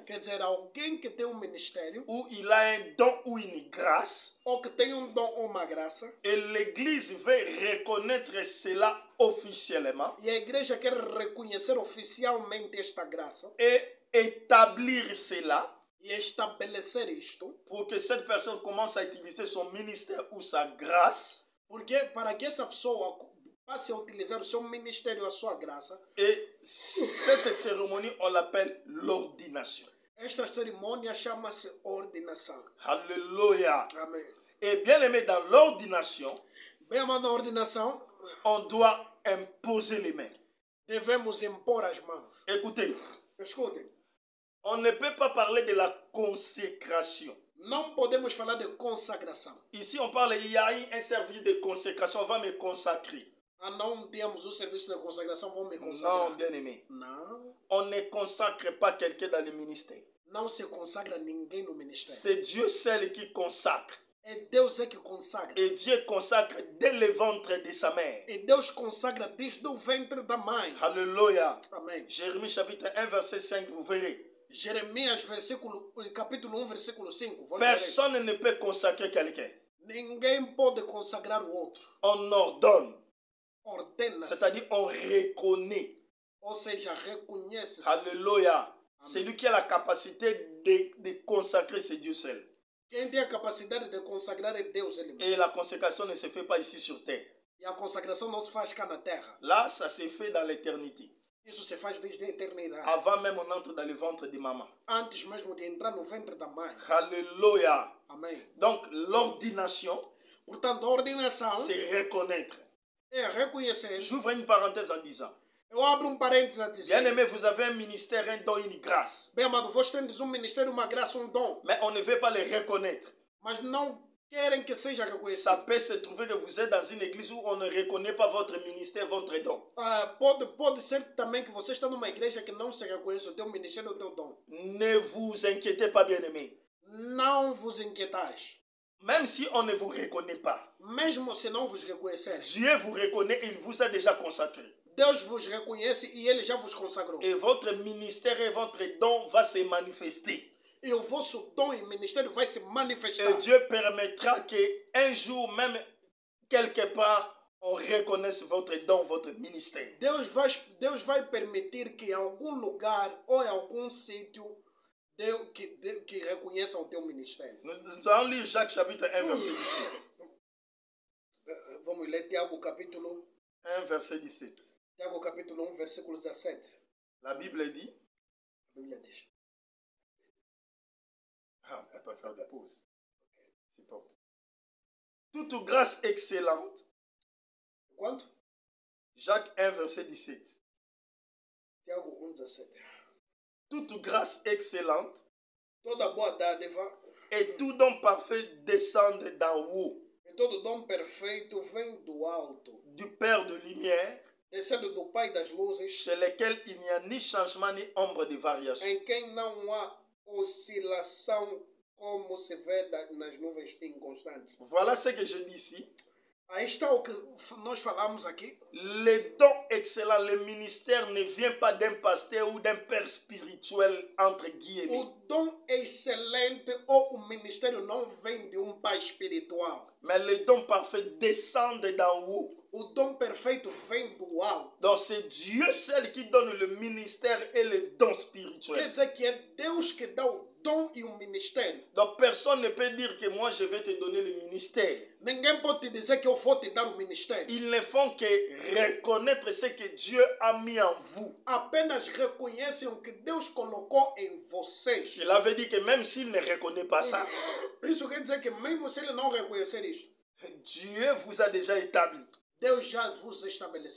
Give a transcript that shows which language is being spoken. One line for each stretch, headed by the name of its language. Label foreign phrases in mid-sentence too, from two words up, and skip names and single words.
Portuguese: Quer dizer, alguém que tem um ministério
French: où il a un don ou une grâce,
Portuguese: ou que tem um dom ou uma graça,
French: et l'Église veut reconnaître cela officiellement
Portuguese: e a igreja quer reconhecer oficialmente esta graça
French: et établir cela
Portuguese: e estabelecer isto,
French: pour que cette personne commence à utiliser son ministère ou sa grâce.
Portuguese: porque para que essa pessoa passe a utilizar o seu ministério, a sua graça,
French: Et cette cérémonie, on l'appelle l'ordination.
Portuguese: esta cerimônia chama-se ordenação.
French: Alléluia.
Portuguese: Amém.
French: Et bien aimé, dans l'ordination,
Portuguese: Bem, amado, na ordenação,
French: on doit imposer les mains.
Portuguese: devemos impor as mãos.
French: Écoutez,
Portuguese: Escutem,
French: on ne peut pas parler de la consécration.
Portuguese: não podemos falar de consagração.
French: Ici, on parle, il y a un service de consécration, on va me consacrer.
Portuguese: Ah, não temos o serviço de consagração, vamos me
French: Non,
Portuguese: consagrar.
French: bien aimé.
Portuguese: Não,
French: On ne consacre pas quelqu'un dans le ministère.
Portuguese: não se consagra ninguém no ministério.
French: C'est Dieu seul qui consacre.
Portuguese: É Deus que consagra.
French: Et Dieu consacre dès le ventre de sa mère.
Portuguese: E Deus consagra desde o ventre da mãe.
French: Alléluia.
Portuguese: Amém.
French: Jérémie chapitre 1, verset 5, vous verrez.
Portuguese: Jeremias, capítulo 1, versículo 5. Vou ler.
French: Personne ne peut consacrer quelqu'un.
Portuguese: Ninguém pode consagrar o outro.
French: On ordonne.
Portuguese: Ordena-se.
French: C'est-à-dire on reconnaît.
Portuguese: Ou seja, reconhece-se.
French: Alléluia. Celui qui a la capacité de consacrer, c'est Dieu seul.
Portuguese: Quem tem a capacidade de consagrar é Deus ele mesmo.
French: Et la consécration ne se fait pas ici sur terre.
Portuguese: E a consagração não se faz cá na terra.
French: Là, ça se fait dans l'éternité.
Portuguese: Isso se faz desde a eternidade.
French: Avant même on entre dans le ventre de maman.
Portuguese: Antes mesmo de entrar no ventre da mãe.
French: Alléluia.
Portuguese: Amém.
French: Donc l'ordination,
Portuguese: Portanto, a ordenação
French: c'est reconnaître.
Portuguese: é reconhecer.
French: J'ouvre une parenthèse en disant,
Portuguese: Eu abro parênteses a dizer.
French: bien aimé, vous avez un ministère, un don, une grâce.
Portuguese: Bem, amado, vós tendes ministério, uma graça, dom.
French: Mais on ne veut pas le reconnaître.
Portuguese: Mas não querem que seja reconhecido.
French: Ça peut se trouver que vous êtes dans une église où on ne reconnaît pas votre ministère, votre don.
Portuguese: Pode ser também que você está numa igreja que não se reconhece o teu ministério, o teu dom.
French: Ne vous inquiétez pas, bien aimé.
Portuguese: Não vos inquietais.
French: Même si on ne vous reconnaît pas,
Portuguese: Mesmo se não vos reconhecerem,
French: Dieu vous reconnaît, il vous a déjà consacré.
Portuguese: Deus vos reconhece e Ele já vos consagrou.
French: Et votre ministère et votre don va se manifester.
Portuguese: E o vosso dom e ministério vai se manifestar.
French: Et Dieu permettra qu'un jour, même quelque part, on reconnaisse votre don, votre ministère.
Portuguese: Deus vai permitir que em algum lugar ou em algum sítio que reconheça o teu ministério.
French: Nous allons lire Jacques chapitre 1, verset 17.
Portuguese: Vamos ler Tiago capítulo
French: 1, verset 17.
Portuguese: Tiago capítulo 1, versículo 17.
French: La Bible dit,
Portuguese: A Bíblia diz.
French: elle peut faire des pauses. C'est bon. Toute grâce excellente,
Portuguese: Quanto?
French: Jacques 1, verset 17.
Portuguese: Tiago 1, 17.
French: Toute grâce excellente
Portuguese: Toda boa dádiva
French: et tout don parfait descendent d'en haut,
Portuguese: e todo dom perfeito vem do alto,
French: du Père de lumière,
Portuguese: descendo do Pai das luzes,
French: chez lequel il n'y a ni changement ni ombre de variation.
Portuguese: em quem não há oscilação como se vê nas nuvens inconstantes.
French: Voilà ce que je dis ici.
Portuguese: Aí está o que nós falamos aqui.
French: Le don excellent, le ministère ne vient pas d'un pasteur ou d'un père spirituel, entre guillemets.
Portuguese: O dom excelente ou o ministério não vem de pai espiritual.
French: Mais le don parfait descend d'en haut.
Portuguese: O dom perfeito vem do alto.
French: Donc c'est Dieu seul qui donne le ministère et le don
Portuguese: Quer
French: spirituel.
Portuguese: dizer que é Deus que dá o dom e o ministério.
French: Donc personne ne peut dire que moi je vais te donner le ministère.
Portuguese: Ninguém pode te dizer que eu vou te dar o ministério.
French: Ils ne font que reconnaître ce que Dieu a mis en vous.
Portuguese: Apenas reconhecem o que Deus colocou em vocês.
French: Cela veut dire que même s'il ne reconnaît pas ça,
Portuguese: Isso quer dizer que mesmo se ele não reconhecer isto,
French: Dieu vous a déjà établi.
Portuguese: Deus já vos estabeleceu.